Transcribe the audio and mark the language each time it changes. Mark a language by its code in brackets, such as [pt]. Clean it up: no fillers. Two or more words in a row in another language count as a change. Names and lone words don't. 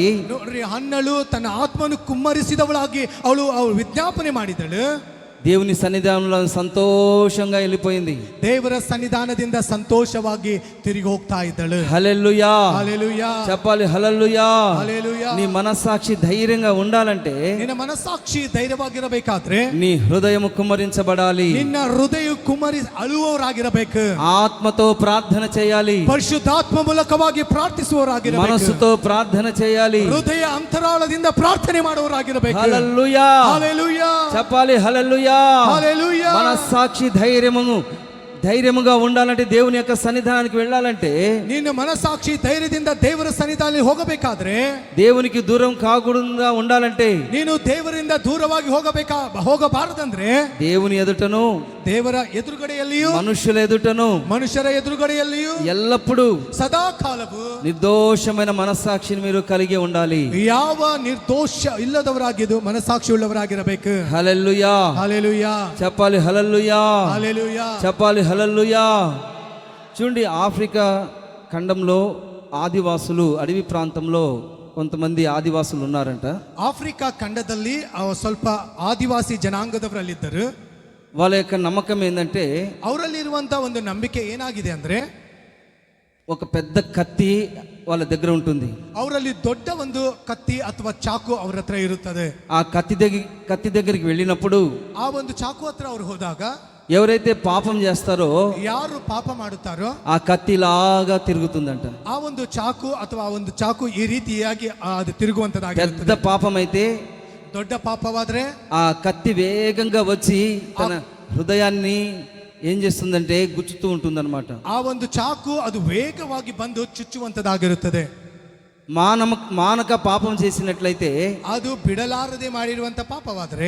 [kn] ನೋಡ್ರಿ, ಹನ್ನಳು ತನ್ನ ಆತ್ಮನು ಕುಮ್ಮರಿಸಿದವಳಾಗಿ ಅವಳು ವಿಜ್ಞಾಪನೆ ಮಾಡಿದಳು. [te] దేవుని సన్నిధానంలో సంతోషంగా వెళ్ళిపోయింది. [kn] ದೇವರ ಸನ್ನಿಧಾನದಿಂದ ಸಂತೋಷವಾಗಿ ತಿರುಗಿ ಹೋಗ್ತಾ ಇದ್ದಳು. [te] హల్లెలూయా, హల్లెలూయా. చెప్పాలి హల్లెలూయా. హల్లెలూయా. నీ మనస్సాక్షి ధైర్యంగా ఉండాలంటే, [kn] ನಿನ್ನ ಮನಸ್ಸಾಕ್ಷಿ ಧೈರ್ಯವಾಗಿರಬೇಕಾದ್ರೆ [te] నీ హృదయము కుమ్మరించబడాలి. [kn] ನಿನ್ನ ಹೃದಯ ಕುಮ್ಮರಿ ಅಳುವವರಾಗಿರಬೇಕು. [te] ఆత్మతో ప్రార్థన చేయాలి. [kn] ಪರಿಶುದ್ಧಾತ್ಮ ಮೂಲಕವಾಗಿ ಪ್ರಾರ್ಥಿಸುವವರಾಗಿರಬೇಕು. [te] మనసుతో ప్రార్థన చేయాలి. [kn] ಹೃದಯ ಅಂತರಾಳದಿಂದ ಪ್ರಾರ್ಥನೆ ಮಾಡುವವರಾಗಿರಬೇಕು. [te] హల్లెలూయా, హల్లెలూయా. చెప్పాలి హల్లెలూయా. హల్లెలూయా. మనస్సాక్షి ధైర్యముగా ఉండాలంటే, దేవుని యొక్క సన్నిధానానికి వెళ్ళాలంటే, [kn] ನಿನ್ನ ಮನಸ್ಸಾಕ್ಷಿ ಧೈರ್ಯದಿಂದ ದೇವರ ಸನ್ನಿಧಾನದಲ್ಲಿ ಹೋಗಬೇಕಾದ್ರೆ, [te] దేవునికి దూరం కాకుండా ఉండాలంటే, [kn] ನೀನು ದೇವರಿಂದ ದೂರವಾಗಿ ಹೋಗಬಾರದಂದ್ರೆ, [te] దేవుని ఎదుటను [kn] ದೇವರ ಎದುರುಗಡೆಯಲ್ಲಿಯೂ [te] మనుషుల ఎదుటను [kn] ಮನುಷ್ಯರ ಎದುರುಗಡೆಯಲ್ಲಿಯೂ [te] ఎల్లప్పుడూ [kn] ಸದಾ ಕಾಲವು [te] నిర్దోషమైన మనస్సాక్షిని మీరు కలిగి ఉండాలి. [kn] ಯಾವ ನಿರ್ದೋಷ ಇಲ್ಲದವರಾಗಿದ್ದು ಮನಸ್ಸಾಕ್ಷಿ ಉಳ್ಳವರಾಗಿರಬೇಕು. [te] హల్లెలూయా, హల్లెలూయా. చెప్పాలి హల్లెలూయా, హల్లెలూయా. చెప్పాలి హల్లెలూయా. చూడండి, ఆఫ్రికా ఖండంలో ఆదివాసులు, అడవి ప్రాంతంలో కొంతమంది ఆదివాసులు ఉన్నారంట. [kn] ಆಫ್ರಿಕಾ ಖಂಡದಲ್ಲಿ ಸ್ವಲ್ಪ ಆದಿವಾಸಿ ಜನಾಂಗದವರಲ್ಲಿದ್ದರು. [te] వాళ్ళ యొక్క నమ్మకం ఏంటంటే, [kn] ಅವರಲ್ಲಿರುವಂತ ಒಂದು ನಂಬಿಕೆ ಏನಾಗಿದೆ ಅಂದ್ರೆ, [te] ఒక పెద్ద కత్తి వాళ్ళ దగ్గర ఉంటుంది. [kn] ಅವರಲ್ಲಿ ದೊಡ್ಡ ಒಂದು ಕತ್ತಿ ಅಥವಾ ಚಾಕು ಅವರ ಹತ್ರ ಇರುತ್ತದೆ. [te] ఆ కత్తి దగ్గరికి వెళ్ళినప్పుడు, [kn] ಆ ಒಂದು ಚಾಕು ಹತ್ರ ಅವರು ಹೋದಾಗ, [te] ఎవరైతే పాపం చేస్తారో [kn] ಯಾರು ಪಾಪ ಮಾಡುತ್ತಾರೋ [te] ఆ కత్తిలాగా తిరుగుతుందంట. [kn] ಆ ಒಂದು ಚಾಕು ಅಥವಾ ಆ ಒಂದು ಚಾಕು ಈ ರೀತಿಯಾಗಿ ಅದು ತಿರುಗುವಂತದಾಗಿರುತ್ತದೆ. [te] పెద్ద పాపం అయితే [kn] ದೊಡ್ಡ ಪಾಪವಾದ್ರೆ [te] ఆ కత్తి వేగంగా వచ్చి తన హృదయాన్ని ఏం చేస్తుందంటే గుచ్చుతూ ఉంటుందన్నమాట. [kn] ಆ ಒಂದು ಚಾಕು ಅದು ವೇಗವಾಗಿ ಬಂದು ಚುಚ್ಚುವಂತದಾಗಿರುತ್ತದೆ. [te] మానక పాపం చేసినట్లయితే, [kn] ಅದು ಬಿಡಲಾರದೆ ಮಾಡಿರುವಂತ ಪಾಪವಾದ್ರೆ